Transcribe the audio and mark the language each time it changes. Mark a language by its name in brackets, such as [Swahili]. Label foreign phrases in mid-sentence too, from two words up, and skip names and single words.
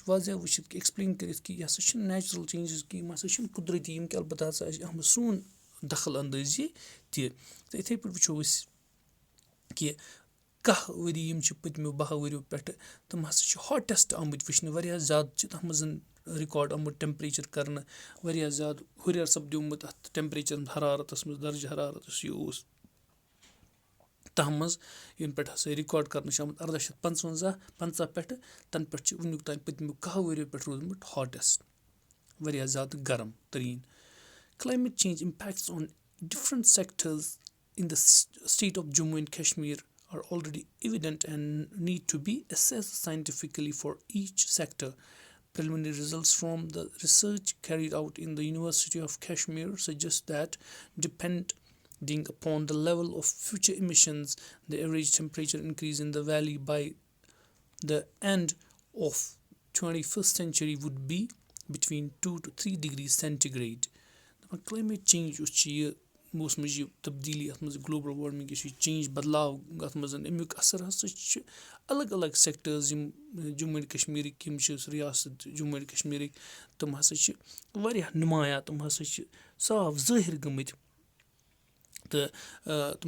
[Kashmiri] واضح وٕچھِتھ کہِ ایٚکٕسپلین کٔرِتھ کہِ یہِ ہسا چھِنہٕ [English] natural changes [Kashmiri] کینٛہہ یِم ہسا چھِنہٕ قُدرتی یِم کہِ البتہ ہسا چھِ اَتھ منٛز سون دخل اندٲزی تہِ تہٕ یِتھٕے پٲٹھۍ وٕچھو أسۍ کہِ کاہ ؤری یِم چھِ پٔتمیو 12 ؤریو پٮ۪ٹھٕ تِم ہسا چھِ ہاٹیسٹ آمٕتۍ وٕچھنہٕ واریاہ زیادٕ چھِ تَتھ منٛز رِکاڈ آمُت ٹیمپریچر کرنہٕ واریاہ زیادٕ ہُریر سپدیومُت اَتھ ٹیمپریچر حرارتس منٛز درجہِ حرارت یُس یہِ اوس تَتھ منٛز ییٚمہِ پٮ۪ٹھ ہسا رِکاڈ کرنہٕ چھُ آمُت 1855 پٮ۪ٹھٕ تَنہٕ پٮ۪ٹھ چھُ وُنیُک تام پٔتمیو 10 ؤریو پٮ۪ٹھ روٗدمُت ہاٹیسٹ واریاہ زیادٕ گرم تریٖن [English] climate change impacts on different sectors in the state of Jammu and Kashmir are already evident and need to be assessed scientifically for each sector. Preliminary results from the research carried out in the University of Kashmir suggest that depending upon the level of future emissions, the average temperature increase in the valley by the end of 21st century would be between 2 to 3 degrees centigrade. Climate change [Kashmiri] یُس چھِ یہِ موسمٕچ یہِ تبدیٖلی اَتھ منٛز [English] global warming [Kashmiri] یُس یہِ چینج بدلاو اَتھ منٛز اَمیُک اَثر ہسا چھُ الگ الگ سیکٹٲرٕز یِم جموں اینڈ کشمیٖرٕکۍ یِم چھِ رِیاست جموں اینڈ کشمیٖرٕکۍ تِم ہسا چھِ واریاہ نُمایاں تِم ہسا چھِ صاف ظٲہِر گٔمٕتۍ تہٕ تِم